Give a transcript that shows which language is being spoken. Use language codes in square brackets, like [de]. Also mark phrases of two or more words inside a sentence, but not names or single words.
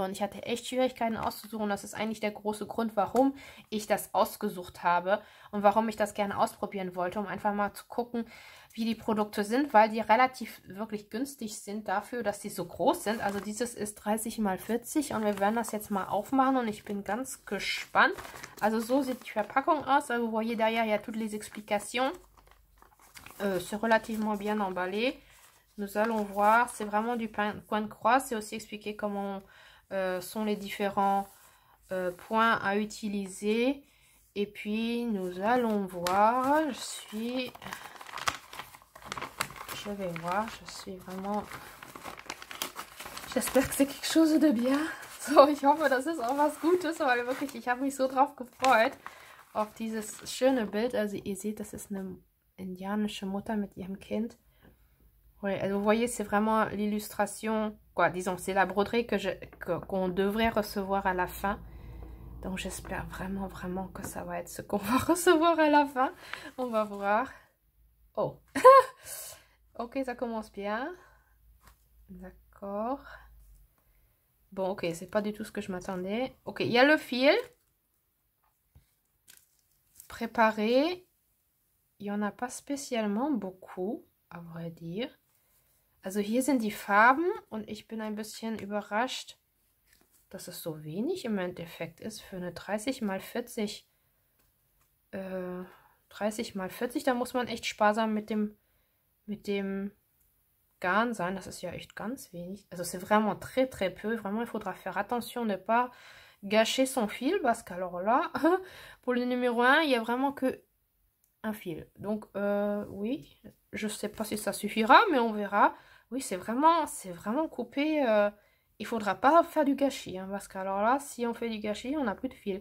[de] Und ich hatte echt Schwierigkeiten auszusuchen. Das ist eigentlich der große Grund, warum ich das ausgesucht habe und warum ich das gerne ausprobieren wollte, um einfach mal zu gucken, wie die Produkte sind, weil die relativ wirklich günstig sind dafür, dass die so groß sind. Also dieses ist 30 x 40 und wir werden das jetzt mal aufmachen und ich bin ganz gespannt. Also so sieht die Verpackung aus. [fr] Also vous voyez derrière, il y a toutes les explications. C'est relativement bien emballé. Nous allons voir, c'est vraiment du point de croix. C'est aussi expliqué comment sont les différents points à utiliser. Et puis, nous allons voir. Je vais voir. Je suis vraiment... J'espère que c'est quelque chose de bien. [de] So, ich hoffe, das ist auch was Gutes, weil wirklich, ich habe mich so drauf gefreut. Auf dieses schöne Bild. Also, ihr seht, das ist eine indianische Mutter mit ihrem Kind. [fr] Ouais, vous voyez, c'est vraiment l'illustration, quoi, disons, c'est la broderie qu'on devrait recevoir à la fin. Donc, j'espère vraiment, vraiment que ça va être ce qu'on va recevoir à la fin. On va voir. Oh. Ok, ça commence bien. D'accord. Bon, ok, c'est pas du tout ce que je m'attendais. Ok, il y a le fil. Préparé. Il n'y en a pas spécialement beaucoup, à vrai dire. [de] Also hier sind die Farben und ich bin ein bisschen überrascht, dass es so wenig im Endeffekt ist für eine 30 x 40. 30 x 40, da muss man echt sparsam mit dem Garn sein. Das ist ja echt ganz wenig. [fr] Also c'est vraiment très très peu. Vraiment, il faudra faire attention de ne pas gâcher son fil parce qu'alors là, pour le numéro 1, il n'y a vraiment que un fil. Donc oui, je sais pas si ça suffira, mais on verra. Oui, c'est vraiment coupé. Il faudra pas faire du gâchis, hein, parce qu'alors là, si on fait du gâchis, on n'a plus de fil.